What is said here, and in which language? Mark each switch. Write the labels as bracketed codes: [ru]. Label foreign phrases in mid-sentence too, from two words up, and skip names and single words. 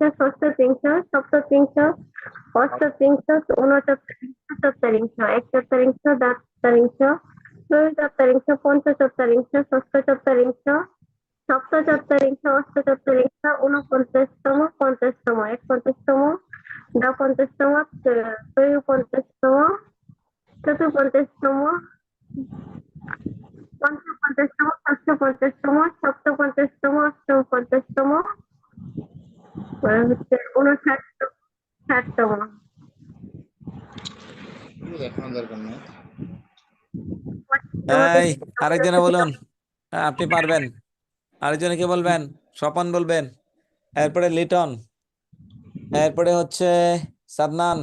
[bn] ষষ্ঠত্রিংশ, সপ্তত্রিংশ, অষ্টত্রিংশ, ঊনচত্রিংশ, চত্বরিংশ, একচত্রিংশ, দ্বাত্রিংশ, ত্রয়োচত্রিংশ, পঞ্চচত্রিংশ, ষষ্ঠচত্রিংশ, সপ্তচত্রিংশ, অষ্টচত্রিংশ, ঊনপঞ্চাশতম, পঞ্চাশতম, একপঞ্চাশতম, দ্বাপঞ্চাশতম, ত্রয়োপঞ্চাশতম, চতুর্পঞ্চাশতম, পঞ্চপঞ্চাশতম, ষষ্ঠপঞ্চাশতম, সপ্তপঞ্চাশতম, অষ্টপঞ্চাশতম, হচ্ছে 59, 60তম। দেখানোর দরকার নেই। এই আরেকজনে বলুন। হ্যাঁ, আপনি পারবেন। আরেকজনে কি বলবেন? স্বপন বলবেন, এরপরে লিটন, এরপরে হচ্ছে সাদনান।